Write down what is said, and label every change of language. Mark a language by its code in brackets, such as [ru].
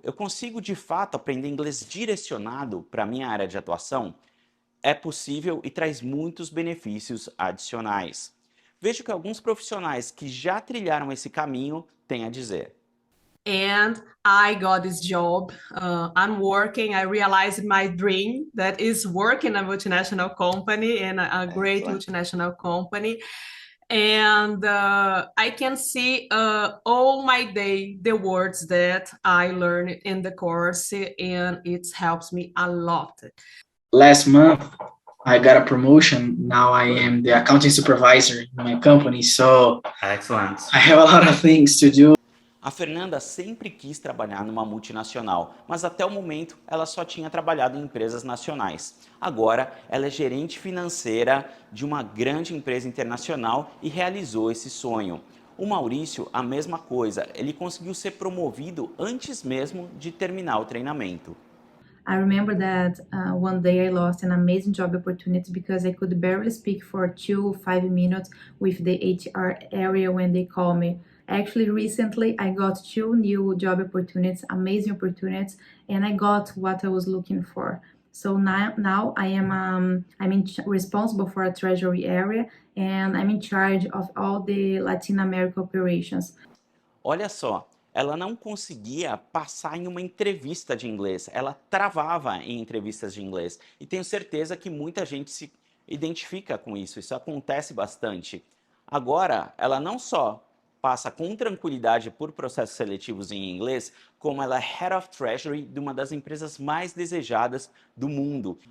[pt] Eu consigo de fato aprender inglês direcionado para a minha área de atuação? É possível e traz muitos benefícios adicionais. Veja que alguns profissionais que já trilharam esse caminho têm a dizer. [en] And I got this job. I'm working. I realized my dream that is working in a multinational company and a great multinational company. And I can see all my day the words that I learned in the course, and it helps me a lot. Last month, I got a promotion. Now I am the accounting supervisor in my company. So Excellent. I have a lot of things to do. [pt] A Fernanda sempre quis trabalhar numa multinacional, mas até o momento ela só tinha trabalhado em empresas nacionais. Agora ela é gerente financeira de uma grande empresa internacional e realizou esse sonho. O Maurício, a mesma coisa, ele conseguiu ser promovido antes mesmo de terminar o treinamento. [en] I remember that one day I lost an amazing job opportunity because I could barely speak for 2 or 5 minutes with the HR area when they call me. Actually, recently I got 2 new job opportunities, amazing opportunities, and I got what I was looking for. So now I am responsible for a treasury area, and I'm in charge of all the Latin America operations. [pt] Olha só, ela não conseguia passar em uma entrevista de inglês, ela travava em entrevistas de inglês. E tenho certeza que muita gente se identifica com isso, isso acontece bastante. Agora, ela não só passa com tranquilidade por processos seletivos em inglês, como ela é [en] Head of Treasury [pt] de uma das empresas mais desejadas do mundo.